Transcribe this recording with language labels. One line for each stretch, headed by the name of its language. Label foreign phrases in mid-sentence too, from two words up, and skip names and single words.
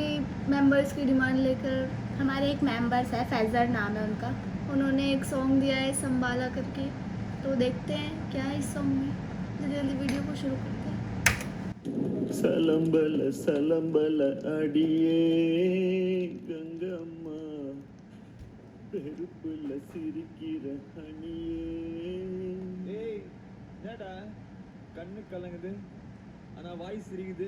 Hindi: मेंबर्स की डिमांड लेकर हमारे एक मेंबर्स है, फैज़र नाम है उनका। उन्होंने एक सॉन्ग दिया है संभाला करके, तो देखते हैं क्या है इस सॉन्ग में। जल्दी जल्दी वीडियो को शुरू करते हैं।
Tamil: சலம்பல சலம்பல அடியே கங்கம்மா பெருப்புல சிரிக்கிற ஹனியே. ஏய் என்னடா கண்ணு கலங்குது ஆனா வாய் சிரிக்குது.